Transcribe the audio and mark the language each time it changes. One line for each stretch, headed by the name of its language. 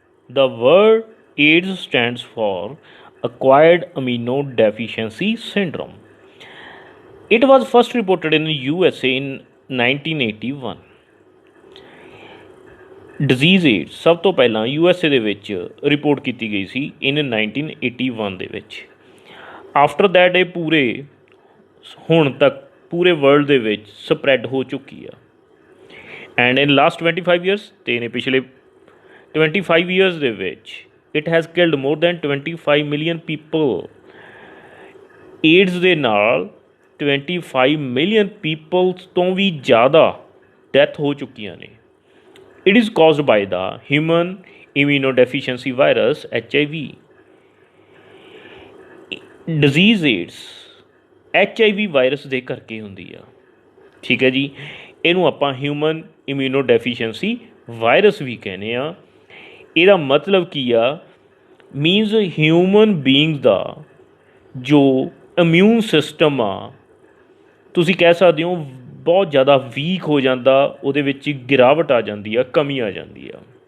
English: The word AIDS stands for Acquired Immunodeficiency Syndrome. It was first reported in the USA in 1981.
Punjabi: Disease AIDS ਸਭ ਤੋਂ ਪਹਿਲਾਂ USA ਦੇ ਵਿੱਚ report ਕੀਤੀ ਗਈ ਸੀ ਇਨ 1981 ਦੇ ਵਿੱਚ। ਆਫਟਰ ਦੈਟ ਇਹ ਪੂਰੇ ਹੁਣ ਤੱਕ ਪੂਰੇ ਵਰਲਡ ਦੇ ਵਿੱਚ ਸਪਰੈਡ ਹੋ ਚੁੱਕੀ ਆ।
English: and in last 25 years
Punjabi: ਅਤੇ ਇਹਨੇ ਪਿਛਲੇ 25 ਈਅਰਸ ਦੇ ਵਿੱਚ
English: It has killed more than 25 million people.
Punjabi: AIDS ਦੇ ਨਾਲ 25 ਮਿਲੀਅਨ ਪੀਪਲਸ ਤੋਂ ਵੀ ਜ਼ਿਆਦਾ ਡੈਥ ਹੋ ਚੁੱਕੀਆਂ ਨੇ।
English: It is caused by the human immunodeficiency virus HIV.
Punjabi: Disease AIDS HIV virus ਦੇ ਕਰਕੇ ਹੁੰਦੀ ਆ। ਠੀਕ ਹੈ ਜੀ, ਇਹਨੂੰ ਆਪਾਂ ਹਿਊਮਨ ਇਮਿਊਨੋਡੈਫੀਸ਼ੀਐਂਸੀ ਵਾਇਰਸ ਵੀ ਕਹਿੰਦੇ ਆ। ਇਹਦਾ ਮਤਲਬ ਕੀ ਆ? ਮੀਨਸ ਹਿਊਮਨ ਬੀਇੰਗ ਦਾ ਜੋ ਇਮਿਊਨ ਸਿਸਟਮ ਆ, ਤੁਸੀਂ ਕਹਿ ਸਕਦੇ ਹੋ ਬਹੁਤ ਜ਼ਿਆਦਾ ਵੀਕ ਹੋ ਜਾਂਦਾ, ਉਹਦੇ ਵਿੱਚ ਗਿਰਾਵਟ ਆ ਜਾਂਦੀ ਆ, ਕਮੀ ਆ ਜਾਂਦੀ ਆ।